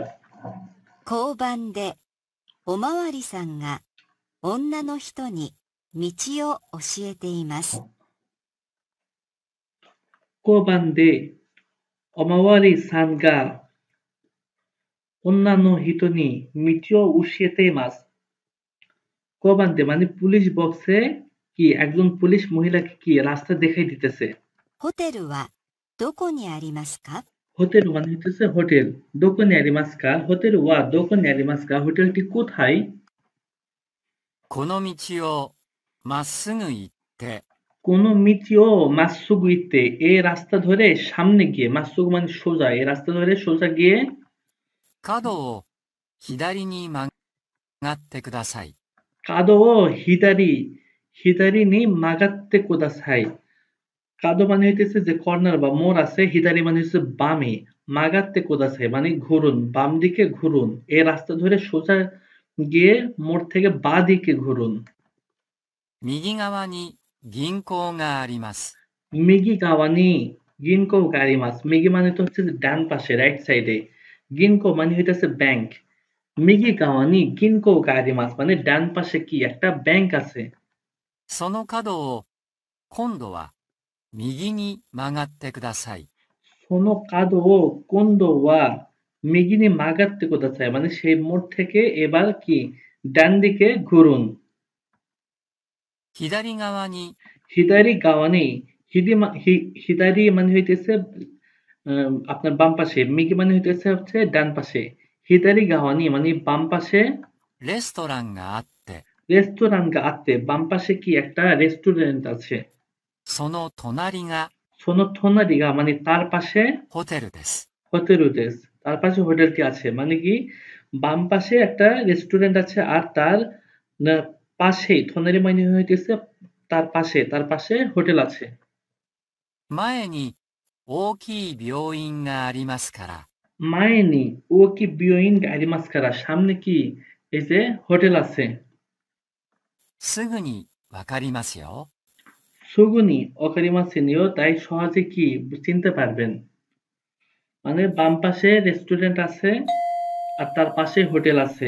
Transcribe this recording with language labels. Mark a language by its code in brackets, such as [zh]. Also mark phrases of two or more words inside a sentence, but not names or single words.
[ja] 交番でおまわりさんが女の人に道を教えています。交番でおまわりさんが女の人に道を教えています. [bn] কোবান্দে মানে পুলিশ বক্সে কি একজন পুলিশ মহিলাকে কি রাস্তা দেখাই দিতেছে। [ja] ホテルはどこにありますか? [bn] হোটেল মানে হইতেছে হোটেল। [ja] どこにありますか ホテルはどこにありますか [bn] হোটেলটি কোথায়। [ja] この道をまっすぐ行って、この道をまっすぐ行って [bn] এই রাস্তা ধরে সামনে গিয়ে মাসুগু মানে সোজা এই রাস্তা ধরে সোজা গিয়ে [ja] 角を左に曲がってください。角を左に曲がってください. [bn] কাদো মানে হইতেছে যে কর্নার বা মোড় আছে হিদারি মানে হচ্ছে বামে [ja] 曲がってください [bn] মানে ঘুরুন বাম দিকে ঘুরুন এই রাস্তা ধরে সোজা গিয়ে মোড় থেকে বা দিকে ঘুরুন। [ja] 右側に銀行があります。右側に銀行があります [bn] মিগি মানে তো হচ্ছে যে ডান পাশে [en] right side [bn] গিনকো মানে হইতেছে ব্যাংক [ja] 右側に銀行があります [bn] মানে ডান পাশে কি একটা ব্যাংক আছে। [ja] その角を今度は右に曲がってください。その角を今度は右に曲がってください [bn] মানে সেই মোড় থেকে এবার কি ডান দিকে ঘুরুন। [ja] 左側に左側に [bn] হিদারি মানে হইতেছে আপনার বাম পাশে মিগি মানে হইতেছে হচ্ছে ডান পাশে [ja] 左側に [bn] মানে বাম পাশে [ja] レストランがあって、レストランがあって [bn] বাম পাশে কি একটা রেস্টুরেন্ট আছে। [ja] その隣がその隣が [bn] মানে তার পাশে [ja] ホテルです。 [bn] হোটেলুদেস তার পাশে হোটেলটি আছে মানে কি বাম পাশে একটা রেস্টুরেন্ট আছে আর তার পাশেই থোনারি মানে হইতেছে তার পাশে হোটেল আছে। [ja] 前に大きい病院がありますから、前に大きい病院がありますから [bn] সামনে কি এই যে হোটেল আছে। [ja] すぐにわかりますよ。すぐにわかりますよ [bn] তাই সহজে কি চিনতে পারবেন মানে বাম পাশে রেস্টুরেন্ট আছে আর তার পাশে হোটেল আছে